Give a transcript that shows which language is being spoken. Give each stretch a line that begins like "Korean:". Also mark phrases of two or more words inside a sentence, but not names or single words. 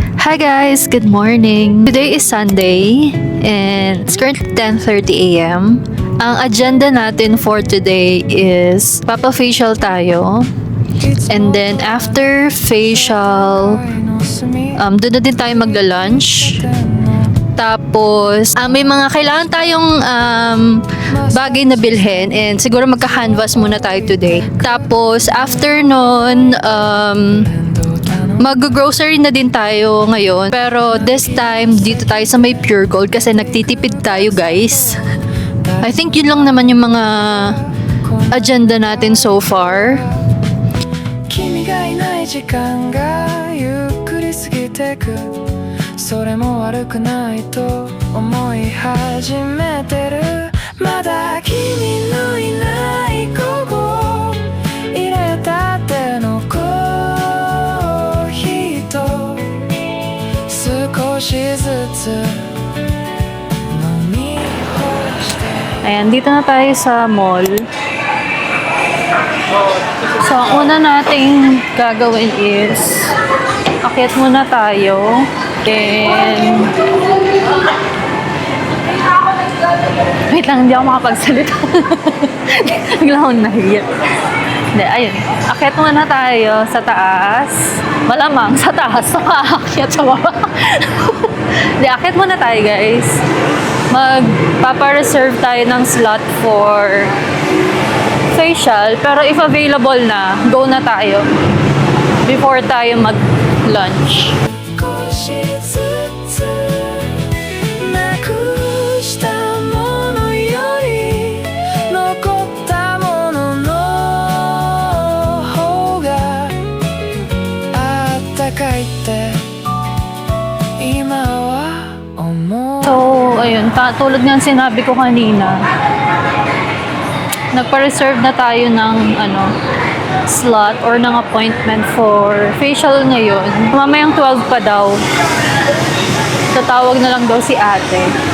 English: Hi guys, good morning. Today is Sunday and it's currently 10:30 a.m.
Filipino: Ang agenda natin
English: for today
Filipino: is papa-facial tayo.
English: And then after facial,
Filipino: doon na din tayo magla-lunch. Tapos, may mga kailangan tayong bagay na bilhin and siguro magka-canvas muna tayo today. Tapos, after nun, mag-grocery na din tayo ngayon. Pero
English: this time,
Filipino: dito tayo sa may Pure Gold kasi nagtitipid tayo, guys.
English: I think
Filipino: yun lang naman yung mga agenda natin
English: so far.
Japanese: 君がいない時間がゆっくり過ぎてくそれも悪くないと思い始めてるまだ君のいない午後入れたてのコーヒーと少しずつ飲み干して
Filipino: Ayan, dito na tayo sa mall. So, ang una nating gagawin is akyat muna tayo. Then, wait lang, hindi ako makapagsalita. Bigla akong nahiya. Hindi, ayun. Akyat muna tayo sa taas. Malamang sa taas. Saka akyat sa baba. Hindi, akyat muna tayo, guys. Magpapa-reserve tayo ng
English: slot for facial.
Filipino: Pero if available na, go na tayo. Before tayo mag-lunch.
Japanese: 少しずつなくしたものより残ったものの方があったかいって今は思う
Filipino: So, ayun, tulad nga sinabi ko kanina, nagpa-reserve na tayo ng
English: slot or
Filipino: ng
English: appointment for facial
Filipino: ngayon. Mamayang 12 pa daw. Tatawag na lang daw si ate.